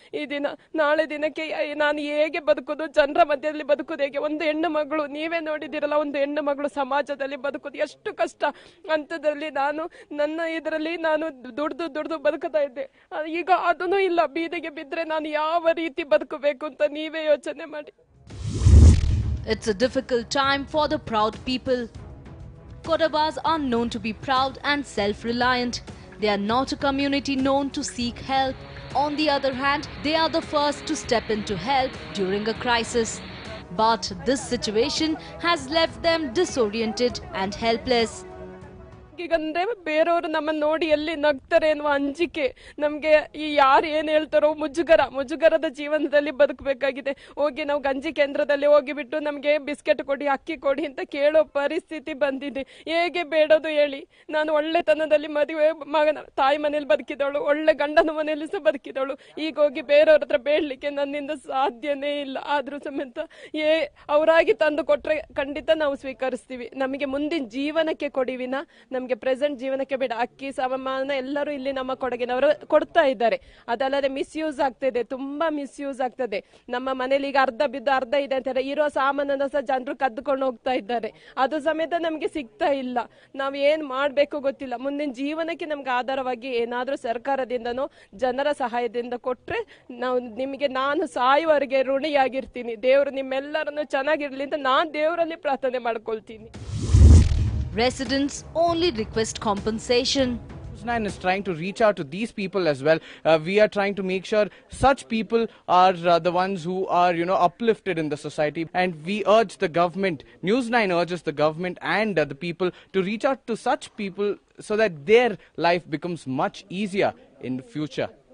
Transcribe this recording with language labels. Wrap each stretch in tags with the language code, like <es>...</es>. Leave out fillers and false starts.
<kn>ಈ ದಿನ ನಾಳೆ ದಿನಕ್ಕೆ ನಾನು ಹೇಗೆ ಬದುಕೋದು, ಜನರ ಮಧ್ಯದಲ್ಲಿ ಬದುಕೋದು ಹೇಗೆ? ಒಂದು ಹೆಣ್ಣು ಮಗಳು, ನೀವೇ ನೋಡಿದಿರಲ್ಲ, ಒಂದು ಹೆಣ್ಣು ಮಗಳು ಸಮಾಜದಲ್ಲಿ ಬದುಕೋದು ಎಷ್ಟು ಕಷ್ಟ. ಅಂಥದ್ರಲ್ಲಿ ನನ್ನ ಇದರಲ್ಲಿ ನಾನು ದುಡ್ದು ಬದುಕುತ್ತಾ ಇದ್ದೆ. ಈಗ ಅದನ್ನು ಇಲ್ಲ. ಬೀದಿಗೆ ಬಿದ್ರೆ ನಾನು ಯಾವ ರೀತಿ ಬದುಕಬೇಕು ಅಂತ ನೀವೇ ಯೋಚನೆ ಮಾಡಿ.</kn> <en>It's a difficult time for the proud people. Kodavas are known to be proud and self-reliant. They are not a community known to seek help. On the other hand, they are the first to step in to help during a crisis. But this situation has left them disoriented and helpless.</en> <kn>ಈಗಂದ್ರೆ ಬೇರೆಯವರು ನಮ್ಮನ್ನು ನೋಡಿ ಎಲ್ಲಿ ನಗ್ತಾರೆ ಎನ್ನುವ ಅಂಜಿಕೆ ನಮಗೆ. ಈ ಯಾರು ಏನ್ ಹೇಳ್ತಾರೋ ಮುಜುಗರದ ಜೀವನದಲ್ಲಿ ಬದುಕಬೇಕಾಗಿದೆ. ಹೋಗಿ ನಾವು ಗಂಜಿ ಕೇಂದ್ರದಲ್ಲಿ ಹೋಗಿಬಿಟ್ಟು ನಮಗೆ ಬಿಸ್ಕೆಟ್ ಕೊಡಿ, ಅಕ್ಕಿ ಕೊಡಿ ಅಂತ ಕೇಳೋ ಪರಿಸ್ಥಿತಿ ಬಂದಿದೆ. ಹೇಗೆ ಬೇಡೋದು ಹೇಳಿ? ನಾನು ಒಳ್ಳೆತನದಲ್ಲಿ ಮದುವೆ ಮಗನ ತಾಯಿ ಮನೇಲಿ ಬದುಕಿದವಳು, ಒಳ್ಳೆ ಗಂಡನ ಮನೆಯಲ್ಲಿ ಸಹ ಬದುಕಿದವಳು. ಈಗ ಹೋಗಿ ಬೇರೆಯವ್ರ ಹತ್ರ ಬೇಡಲಿಕ್ಕೆ ನನ್ನಿಂದ ಸಾಧ್ಯನೇ ಇಲ್ಲ. ಆದ್ರೂ ಸಮೇತ ಅವರಾಗಿ ತಂದು ಕೊಟ್ರೆ ಖಂಡಿತ ನಾವು ಸ್ವೀಕರಿಸ್ತೀವಿ. ನಮಗೆ ಮುಂದಿನ ಜೀವನಕ್ಕೆ ಕೊಡಿವಿನ ನಮಗೆ ಪ್ರೆಸೆಂಟ್ ಜೀವನಕ್ಕೆ ಬೇಡ. ಅಕ್ಕಿ ಸಾಮಾನ ಎಲ್ಲರೂ ಇಲ್ಲಿ ನಮ್ಮ ಕೊಡಗಿನವರು ಕೊಡ್ತಾ ಇದ್ದಾರೆ. ಅದಲ್ಲದೆ ಮಿಸ್ಯೂಸ್ ಆಗ್ತದೆ, ತುಂಬಾ ಮಿಸ್ಯೂಸ್ ಆಗ್ತದೆ. ನಮ್ಮ ಮನೇಲಿ ಈಗ ಅರ್ಧ ಬಿದ್ದು ಅರ್ಧ ಇದೆ ಅಂತ ಇರೋ ಸಾಮಾನನ್ನ ಸಹ ಜನರು ಕದ್ದುಕೊಂಡು ಹೋಗ್ತಾ ಇದ್ದಾರೆ. ಅದು ಸಮೇತ ನಮ್ಗೆ ಸಿಗ್ತಾ ಇಲ್ಲ. ನಾವ್ ಏನ್ ಮಾಡ್ಬೇಕು ಗೊತ್ತಿಲ್ಲ. ಮುಂದಿನ ಜೀವನಕ್ಕೆ ನಮ್ಗೆ ಆಧಾರವಾಗಿ ಏನಾದ್ರೂ ಸರ್ಕಾರದಿಂದನೋ ಜನರ ಸಹಾಯದಿಂದ ಕೊಟ್ರೆ ನಾನು ಸಾಯುವವರೆಗೆ ಋಣಿಯಾಗಿರ್ತೀನಿ. ದೇವರು ನಿಮ್ಮೆಲ್ಲರನ್ನು ಚೆನ್ನಾಗಿರ್ಲಿ ಅಂತ ನಾನ್ ದೇವರಲ್ಲಿ ಪ್ರಾರ್ಥನೆ ಮಾಡ್ಕೊಳ್ತೀನಿ.</kn> <en>Residents only request compensation. NEWS9 is trying to reach out to these people as well. We are trying to make sure such people are the ones who are, uplifted in the society. And we urge the government, NEWS9 urges the government and the people to reach out to such people so that their life becomes much easier in the future.</en>